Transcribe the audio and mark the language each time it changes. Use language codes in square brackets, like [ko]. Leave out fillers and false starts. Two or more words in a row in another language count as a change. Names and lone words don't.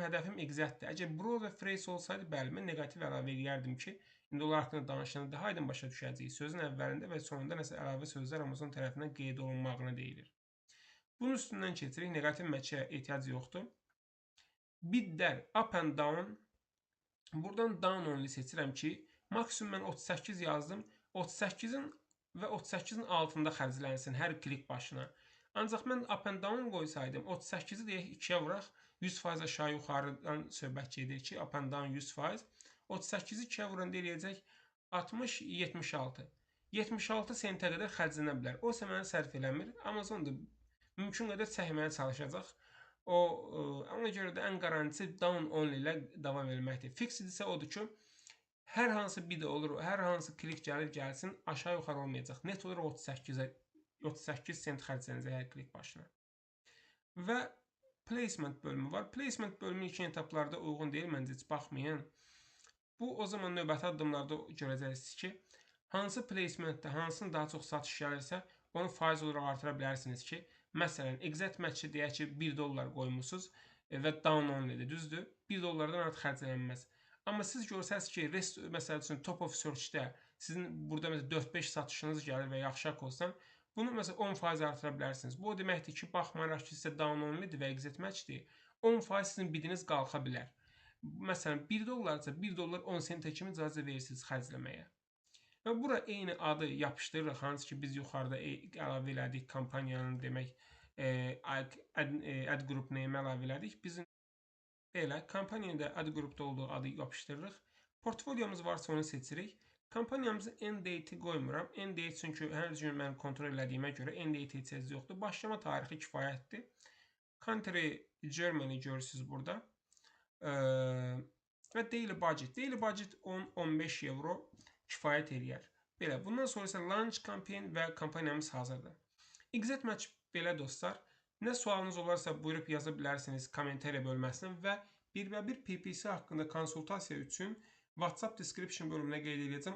[az] Hədəfim exactdır. Əgər [en] browser phrase [az] olsaydı, bəli, mən negativ əlavə edərdim ki, indi onlar haqqında danışanda daha aydın başa düşəcəyik. Sözün əvvəlində və sonunda nəsə əlavə sözlər Amazon tərəfindən qeyd olunmağına deyilir. Bunun üstündən keçirik. Negativ match-ə ehtiyac yoxdur. Bidlər [en] up and down. [az] Buradan [en] down only [az] seçirəm ki, maksimum mən 38 yazdım. 38-in və 38-in altında xərclənsin hər klik başına. Ancaq mən [en] up and down [az] qoysaydım, 38-i deyək 2-yə vuraq, 100% aşağı yuxarıdan söhbət gedir ki, [en] up and down 100%. [az] 38-i 2-yə vuranda eləyəcək 60-76. 76 sentə qədər xərclənə bilər. O isə mənə sərf eləmir. Amazon da mümkün qədər çəkməyə çalışacaq. Ona görə də ən qarantisi [en] down only [az] ilə davam etməkdir. Fixed isə odur ki, hər hansı bid olur, hər hansı klik gəlir gəlsin, aşağı yuxarı olmayacaq. Net olur 38 sent xərclənəcək hər klik başına. Və placement bölümü var. Placement bölümü ilkin etaplarda uyğun deyil, məncə heç baxmayın. Bu o zaman növbəti addımlarda görəcəksiniz ki, hansı placementdə hansının daha çox satış gəlirsə, onu faiz olaraq artıra bilərsiniz ki, məsələn, [en] exact match-i [az] deyək ki, $1 qoymusunuz və [en] down only-dir, [az] düzdür? $1-dan artıq xərclənməz. Amma siz görsəniz ki, məsəl üçün [en] top of search-də [az] sizin burada məsələn 4-5 satışınız gəlir və yaxşı olsan, bunu məsələn 10% artıra bilərsiniz. Bu o deməkdir ki, baxmayaraq ki, sizə [en] down only-dir [az] və [en] exit match-dir, [az] 10% sizin bidiniz qalxa bilər. Məsələn, $1-dırsa $1 10 sentə kimi icazə verirsiniz xərcləməyə. Və bura eyni adı yapışdırırıq, hansı ki biz yuxarıda əlavə elədik kampaniyanın demək [en] ad group name [az] əlavə elədik. Bizim belə kampaniyada ad grupda olduğu adı yapışdırırıq. Portfolyomuz varsa onu seçirik. Kampaniyamızın [en] end date-i [az] qoymuram. [en] End date [az] çünki hər gün mən kontrol elədiyimə görə [en] end date [az] ehtiyac yoxdur. Başlama tarixi kifayətdir. Country Germany görürsünüz burada. Və [en] daily budget. Daily budget [az] 10-15 euro kifayət eləyər. Belə. Bundan sonra isə [en] launch campaign [az] və kampaniyamız hazırdır. [en] Exact match [az] belə dostlar. Nə sualınız olarsa buyurub yaza bilərsiniz kommentariya bölməsinə və birbir PPC haqqında konsultasiya üçün WhatsApp description bölümünə qeyd edəcəm.